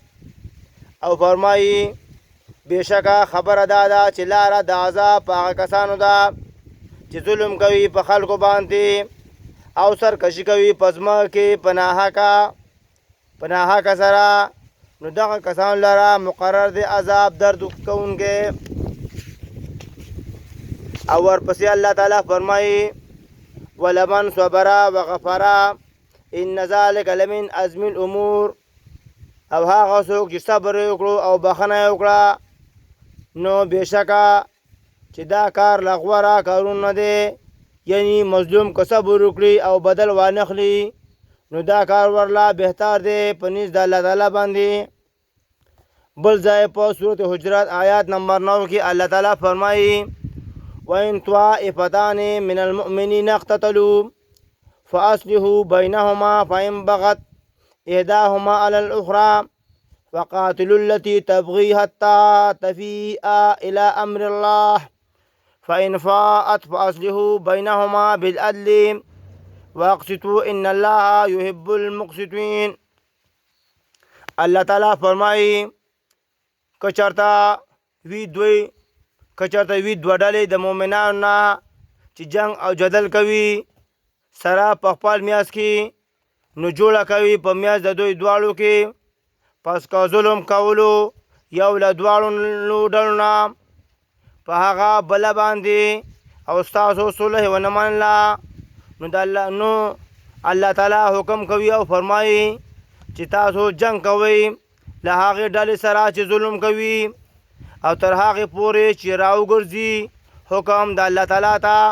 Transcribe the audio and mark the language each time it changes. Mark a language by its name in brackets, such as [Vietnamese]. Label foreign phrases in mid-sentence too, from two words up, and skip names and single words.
[Pashto] او فرمایي بېشکه خبره دا ده چې لاره د عذاب په هغه کسانو ده چې ظلم کوي په خلکو باندې او سرکشي کوي په ځمکه کې په ناحقه سره. نو دغه کسانو لره مقرر دی عذاب درد کوونکی. او ورپسې الله تعالی فرمایي [Arabic] ولمن صبر وغفر ان ذلک لمن عزم الامور. [Pashto] او هغه څوک چې صبر وکړو او بخښنه وکړه نو بېشکه چې دا کار له غوره کارونه دی. یعنی مظلوم که صبر وکړي او بدل وانخلي نو دا کار ورله بهتر دی په نزد د الله تعالی باندې. بل ځای په صورت حجرات آیات نمبر 9 کې الله تعالی فرمایي [Arabic] وإن طائفتان من المؤمنين اقتتلوا فأصلحوا بينهما فإن بغت إحداهما على الأخرى فقاتلوا التي تبغي حتى تفيء إلى أمر الله فإن فاءت فأصلحوا بينهما بالعدل واقسطوا إن الله يحب المقسطين. [Pashto] الله تعالی فرمایي کچرته وی دوه ډلې د مؤمنانو نه چې جنگ او جدل کوي سره په خپل میاس کې نو جوړه کوي په میاس د دوی دواړو کې. پس که ظلم کولو یو له دواړو ډلو نه په هغه بله باندې او ستاسو صلح ونه منله نو الله تعالی حکم کوي او فرمایي چې تاسو جنگ کوئ له هغې ډلې سره چې ظلم کوي او تر هغې پورې چې راوګرځي حکم د الله تعالی ته.